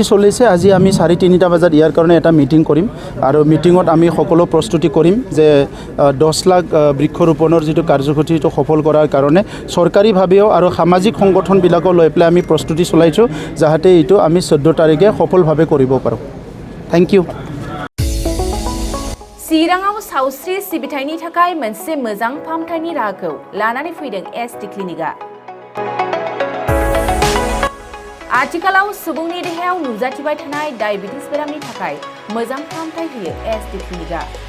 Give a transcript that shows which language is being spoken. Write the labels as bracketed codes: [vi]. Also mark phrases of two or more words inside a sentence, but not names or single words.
[as] চলিছে আজি আমি 3:30টা বজাত ইয়াৰ কাৰণে এটা মিটিং কৰিম আৰু মিটিংত আমি সকলো প্ৰস্তুতি কৰিম যে 10 লাখ বৃক্ষৰোপণৰ যেটো কাৰ্যসূচীটো সফল কৰাৰ কাৰণে চৰকাৰীভাৱেও আৰু সামাজিক সংগঠনবিলাকক লৈ পেলাই আমি প্ৰস্তুতি চলাইছো যাহাতে এইটো আমি 14 তাৰিখে সফলভাৱে কৰিব পাৰো [en] thank you [brx] चिराङाव सावस्रि सिबिथायनि थाखाय मोनसे मोजां फाहामथायनि राहाखौ लानानै फैदों एसटी क्लिनिकआ आथिखालाव सुबुंनि देहायाव नुजाथिबाय थानाय डायबिटिस बेरामनि थाखाय मोजां फाहामथाय होयो एसटी क्लिनिकआ